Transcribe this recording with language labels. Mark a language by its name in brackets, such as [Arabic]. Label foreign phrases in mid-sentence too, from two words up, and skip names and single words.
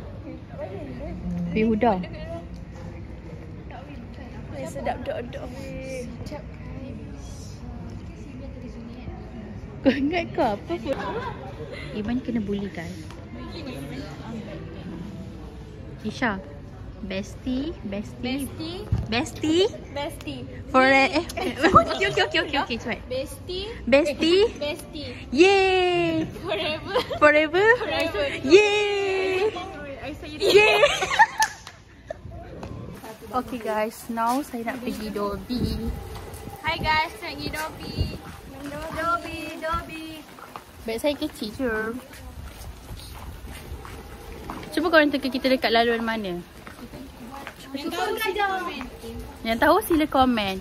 [Malay] Fi Huda. Sedap dok-dok. Kau ingat ke apa pun? Iman kena bully guys. Isha, Bestie. Bestie. Bestie. Bestie. Okay, cepat. Bestie. Bestie. Bestie. Yay! [English] Forever. Forever? Yay! I say it. [Malay] Yay! [English] Okay guys, now [Malay] saya nak pergi Dobby. [English] Hi guys, [Malay] nak pergi Dobby. Beg saya kecil je. Cuba korang teka kita dekat laluan mana. Yang tahu sila komen.